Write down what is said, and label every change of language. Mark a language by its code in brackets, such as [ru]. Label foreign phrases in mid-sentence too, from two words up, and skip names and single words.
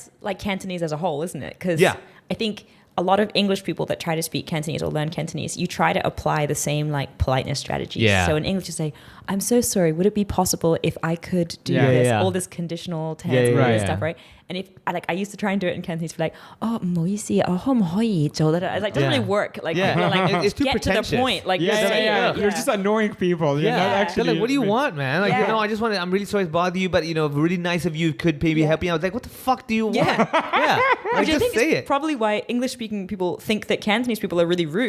[en] That's like Cantonese as a whole, isn't it? Because Yeah. I think a lot of English people that try to speak Cantonese or learn Cantonese, you try to apply the same like politeness strategies. Yeah. So in English, you say, "I'm so sorry. Would it be possible if I could do Yeah. this?" Yeah. All this conditional tense, Yeah, all yeah, this yeah. stuff, right? And if I used to try and do it in Cantonese, be like, [yue] "Oh, 唔好意思，我可唔可以做得到?" [en] It's like doesn't Yeah. really work. Like, Yeah. you're like It's too get pretentious. to the point. Like, Yeah, you're yeah, saying yeah. it. You're just annoying people. You're not They're actually. like, what do you want, man? Like, Yeah. you know, I just want to, I'm really sorry to bother you, but, you know, really nice of you could maybe help me out. Like, what the fuck do you want? Yeah. Yeah. Like, Which I just think say is it. probably why English-speaking people think that Cantonese people are really rude.